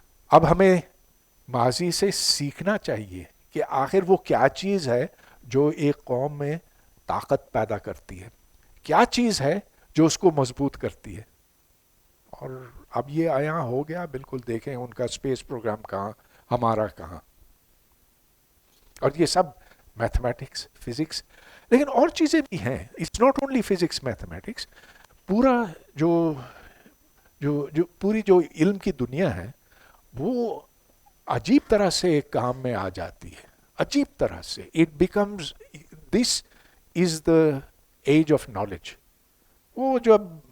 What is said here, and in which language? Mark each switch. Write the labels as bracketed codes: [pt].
[ur] اب ہمیں ماضی سے سیکھنا چاہیے کہ آخر وہ کیا چیز ہے جو ایک قوم میں طاقت پیدا کرتی ہے, کیا چیز ہے جو اس کو مضبوط کرتی ہے. اور اب یہ آیا ہو گیا, بالکل دیکھیں ان کا اسپیس پروگرام کہاں, ہمارا کہاں, اور یہ سب میتھمیٹکس, فزکس, لیکن اور چیزیں بھی ہیں. [en] It's not only physics, mathematics. [ur] پورا جو پوری جو علم کی دنیا ہے وہ عجیب طرح سے کام میں آ جاتی ہے, عجیب طرح سے. [en] It becomes, this is the age of knowledge. [ur] وہ جب